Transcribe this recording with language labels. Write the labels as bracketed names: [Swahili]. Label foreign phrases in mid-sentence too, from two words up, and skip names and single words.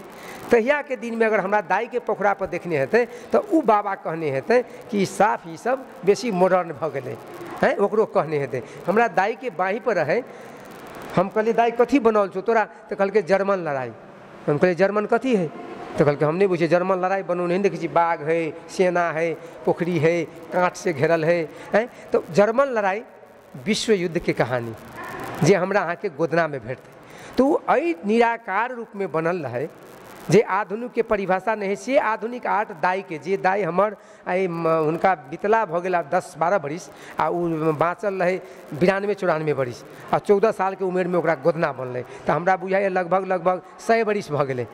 [Maithili] तहिया के दिन में अगर हमरा दाइ के पोखरा पर देखने हेतै तऽ उ बाबा कहने हेतै कि साफ ई सब बेसी मॉडर्न भऽ गेलै हैं, ओकरो कहने हेतै। हमरा दाइ के बाँहि पर रहै, हम कहलिए दाइ कथी बनाओल छौ तोरा, तऽ कहलकै जर्मन लड़ाई। हम कहलिए जर्मन कथी है, तो कहलकै हम नहीं बुझे जर्मन लड़ाई बनू नहीं देखी छी, बाघ है, सेना है, पोखरी है, कांट से घेरल है, तो जर्मन लड़ाई विश्व युद्ध के कहानी जे हमरा अहाँ के गोदना में भेटतै। तो एहि निराकार रूप में बनल रहे जे आधुनिक के परिभाषा नहीं है। से आधुनिक आर्ट दाई के जे दाई हमर हुनका बितला भऽ गेल 10-12 बरिस आ उ बाँचल रहे 92-94 बरिस आ 14 साल के उम्र में ओकरा गोदना बनलै, तऽ हमरा बुझाइए लगभग 100 बरिस भऽ गेलै।